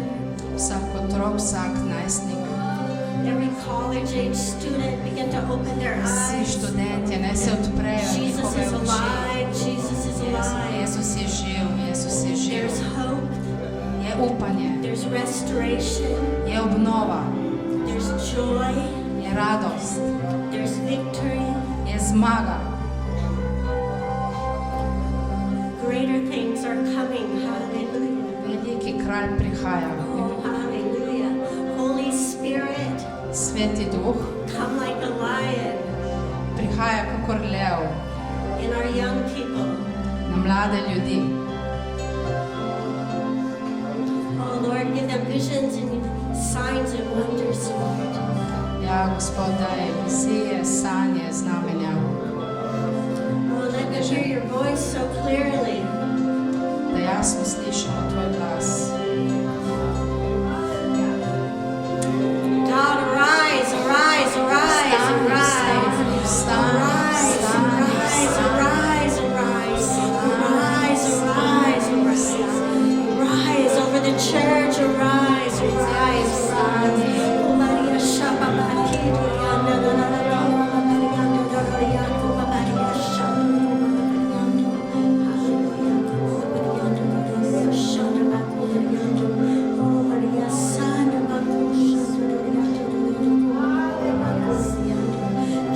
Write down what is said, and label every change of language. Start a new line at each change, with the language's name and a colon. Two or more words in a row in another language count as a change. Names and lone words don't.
Slovenian: Vsak otrok, vsak najstnik,
English: every college-age student begin to open their
Slovenian: vsi
English: eyes.
Slovenian: študentje, naj se odprejo
English: Jesus
Slovenian: njihove
English: is
Slovenian: oči.
English: alive. Jesus is alive.
Slovenian: Jezus je živ, Jezus je živ.
English: There's hope.
Slovenian: Je upanje,
English: There's restoration.
Slovenian: je obnova,
English: There's joy.
Slovenian: je radost,
English: There's victory.
Slovenian: je zmaga.
English: Greater things are coming. Hallelujah.
Slovenian: Veliki kralj prihaja.
English: Oh, hallelujah. Holy Spirit,
Slovenian: Sveti duh
English: come like a lion
Slovenian: prihaja kakor lev
English: in our young people.
Slovenian: na mlade ljudi.
English: Oh, Lord, give them visions and signs and wonders, Lord.
Slovenian: Ja, Gospod, daj vizije, sanje, znamenja,
English: Oh, let them hear your voice so clearly.
Slovenian: da jasno slišimo tvoj glas.
English: God, arise, arise, arise, arise. Arise, arise, arise, arise. Arise, arise, arise. Arise over the church, arise, arise, arise. Oh, Maria, Shaba, Makido, Yanda, da, da, da, da, Maria, da, da, da, Yanda, Maria, Shaba, Yanda. Hallelujah. Yanda, Shaba, Yanda. Oh, Maria, Sana, Maria, Shaba, Yanda.